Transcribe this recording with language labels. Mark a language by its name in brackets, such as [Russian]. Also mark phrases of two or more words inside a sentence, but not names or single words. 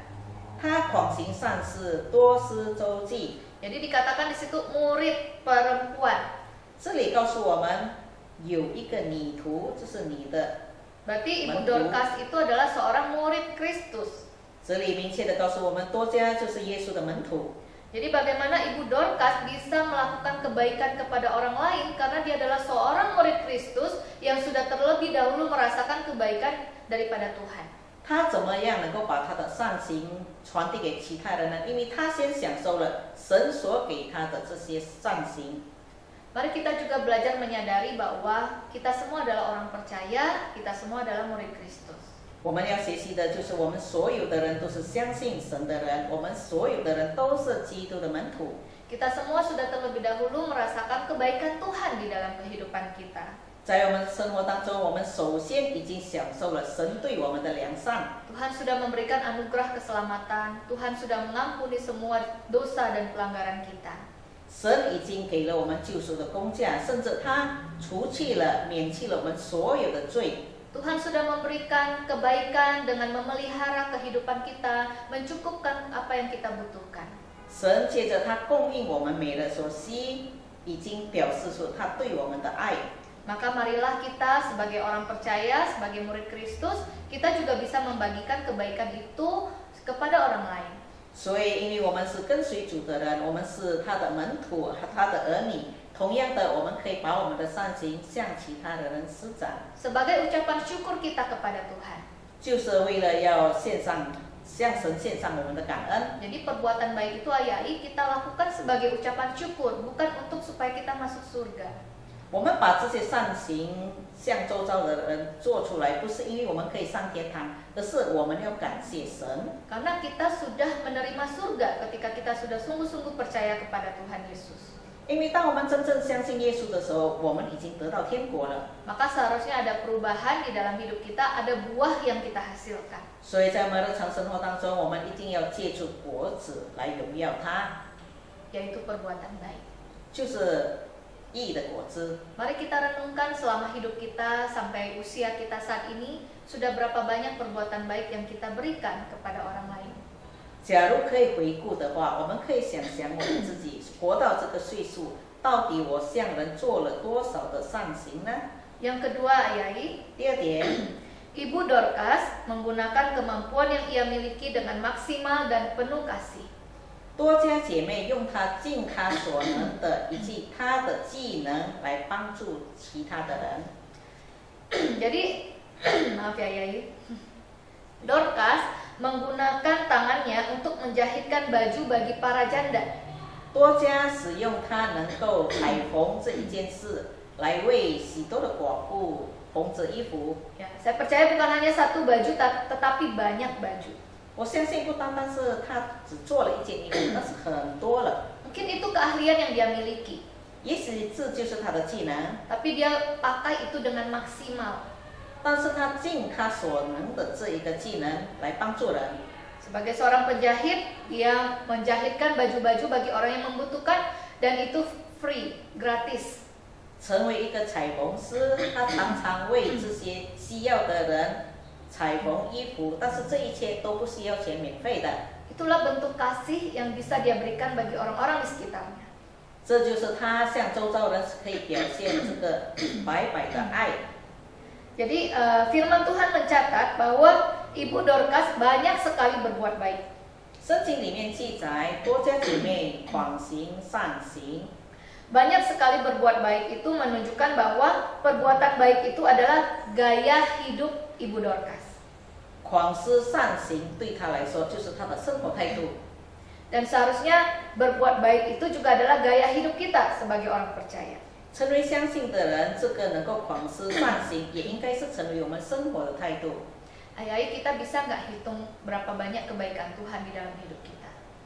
[Chinese] 她狂行善事，多施周济。 [Indonesian] Jadi dikatakan di situ murid perempuan. [Chinese] 这里告诉我们，有一个女徒，这是你的。 [Indonesian] Berarti Ibu Dorcas itu adalah seorang murid Kristus. [Chinese] 这里明确的告诉我们，多加就是耶稣的门徒。 [Indonesian] Jadi bagaimana Ibu Dorcas bisa melakukan kebaikan kepada orang lain karena dia adalah seorang murid Kristus yang sudah terlebih dahulu merasakan kebaikan daripada Tuhan. [Chinese] 他怎么样能够把他的善行传递给其他人呢？因为他先享受了神所给他的这些善行。 [Indonesian] Mari kita juga belajar menyadari bahwa kita semua adalah orang percaya, kita semua adalah murid Kristus. [Chinese] 我们要学习的就是我们所有的人都是相信神的人，我们所有的人都是基督的门徒。 [Indonesian] Kita semua sudah terlebih dahulu merasakan kebaikan Tuhan di dalam kehidupan kita. [Chinese] 在我们生活当中，我们首先已经享受了神对我们的良善。 [Indonesian] Tuhan sudah memberikan anugerah keselamatan, Tuhan sudah mengampuni semua dosa dan pelanggaran kita. [Chinese] 神已经给了我们救赎的工价，甚至他除去了、免去了我们所有的罪。 [Indonesian] Tuhan sudah memberikan kebaikan dengan memelihara kehidupan kita, mencukupkan apa yang kita butuhkan. [Chinese] 神借着他供应我们每人所需，已经表示出他对我们的爱。 [Indonesian] Maka marilah kita sebagai orang percaya, sebagai murid Kristus, kita juga bisa membagikan kebaikan itu kepada orang lain. [Chinese] 所以，因为我们是跟随主的人，我们是他的门徒和他的儿女。同样的，我们可以把我们的善行向其他的人施展， [Indonesian] Sebagai ucapan syukur kita kepada Tuhan. [Chinese] 就是为了要向神献上我们的感恩。 [Indonesian] Jadi perbuatan baik itu ayai kita lakukan sebagai ucapan syukur, bukan untuk supaya kita masuk surga. [Chinese] 我们把这些善行向周遭的人做出来，不是因为我们可以上天堂，而是我们要感谢神。 [Indonesian] Karena kita sudah menerima surga ketika kita sudah sungguh-sungguh percaya kepada Tuhan Yesus. [Chinese] 因为当我们真正相信耶稣的时候，我们已经得到天国了。 [Indonesian] Maka seharusnya ada perubahan di dalam hidup kita, ada buah yang kita hasilkan. [Chinese] 所以在我们日常生活当中，我们一定要借助果子来荣耀他， [Indonesian] Yaitu perbuatan baik. [Chinese] 就是义的果子。 [Indonesian] Mari kita renungkan selama hidup kita sampai usia kita saat ini, sudah berapa banyak perbuatan baik yang kita berikan kepada orang lain. [Chinese] 假如可以回顾的话，我们可以想想我们自己活到这个岁数，到底我向人做了多少的善行呢？ [Indonesian] Yang kedua, ayai, [Chinese] 第二点， [Indonesian] Ibu Dorcas menggunakan kemampuan yang ia miliki dengan maksimal dan penuh kasih. [Chinese] 多家姐妹用她尽她所能的以及她的技能来帮助其他的人。 [Indonesian] Jadi, maaf ya ayai, Dorcas menggunakan tangannya untuk menjahitkan baju bagi para janda. [Chinese] 多家使用她能够裁缝这一件事，来为许多的寡妇缝制衣服。 [Indonesian] Ya, saya percaya bukan hanya satu baju, tetapi banyak baju. [Chinese] 我相信不单单是她只做了一件衣服，但是很多了。 [Indonesian] Mungkin itu keahlian yang dia miliki, [Chinese] 也许这就是她的技能， [Indonesian] tapi dia pakai itu dengan maksimal. [Chinese] 但是她尽她所能的这一个技能来帮助人。 [Indonesian] Sebagai seorang penjahit, dia menjahitkan baju-baju bagi orang yang membutuhkan dan itu free, gratis. [Chinese] 成为一个裁缝师，她常常为这些需要的人裁缝衣服，但是这一切都不需要钱，免费的。 [Indonesian] Itulah bentuk kasih yang bisa dia berikan bagi orang-orang di sekitarnya. [Chinese] 这就是她向周遭人可以表现这个白白的爱。 [Indonesian] Jadi firman Tuhan mencatat bahwa Ibu Dorcas banyak sekali berbuat baik. [Chinese] 圣经里面记载，多家姐妹狂行善行。 [Indonesian] Banyak sekali berbuat baik itu menunjukkan bahwa perbuatan baik itu adalah gaya hidup Ibu Dorcas. [Chinese] 狂施善行对她来说就是她的生活态度。 [Indonesian] Dan seharusnya berbuat baik itu juga adalah gaya hidup kita sebagai orang percaya. [Chinese] 成为相信的人，这个能够狂施善行，也应该是成为我们生活的态度。 [Indonesian] Ayai kita bisa nggak hitung berapa banyak kebaikan Tuhan di dalam hidup kita?